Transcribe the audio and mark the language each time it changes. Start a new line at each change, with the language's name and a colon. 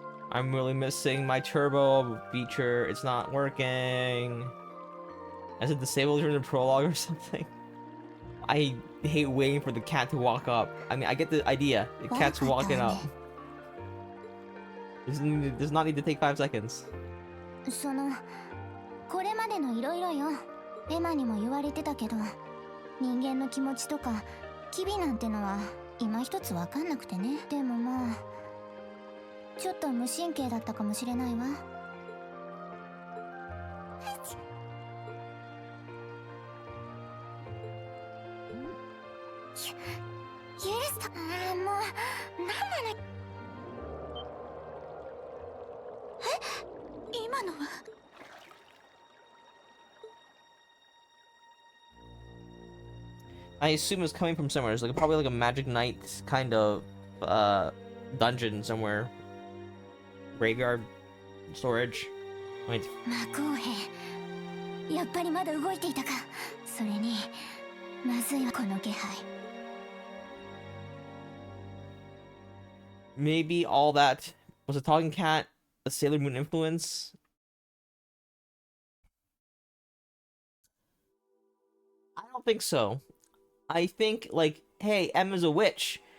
English: I'm really missing my turbo feature. It's not working. Is it disabled during the prologue or something? I hate waiting for the cat to walk up. I mean, I get the idea. The cat's walking up. Does not need to take 5 seconds.
Japanese: そのこれまでのいろいろよ。エマにも言われてたけど、人間の気持ちとか機微なんてのは今一つわかんなくてね。でもまあちょっと無神経だったかもしれないわ。許すと、もう、なんなの。今のは。
English: I assume it's coming from somewhere. It's like probably like a Magic Knight kind of dungeon somewhere. Graveyard storage. Wait.
Japanese: 魔法兵。やっぱりまだ動いていたか。それに、まずいわこの気配。
English: Maybe all that was a talking cat, a Sailor Moon influence. I don't think so. I think like, hey, Emma's a witch.